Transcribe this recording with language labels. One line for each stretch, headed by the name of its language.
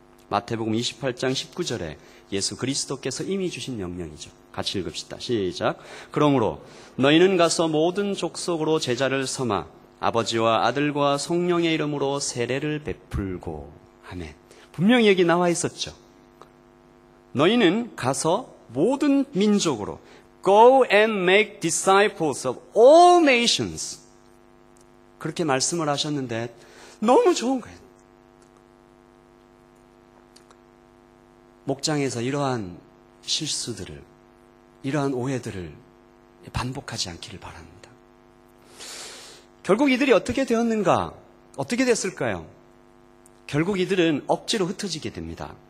Korean: 마태복음 28장 19절에 예수 그리스도께서 이미 주신 명령이죠. 같이 읽읍시다. 시작. 그러므로 너희는 가서 모든 족속으로 제자를 삼아 아버지와 아들과 성령의 이름으로 세례를 베풀고. 아멘. 분명히 여기 나와 있었죠. 너희는 가서 모든 민족으로
English: Go and make disciples of all nations.
Korean: 그렇게 말씀을 하셨는데 너무 좋은 거예요. 목장에서 이러한 실수들을, 이러한 오해들을 반복하지 않기를 바랍니다. 결국 이들이 어떻게 되었는가? 어떻게 됐을까요? 결국 이들은 억지로 흩어지게 됩니다.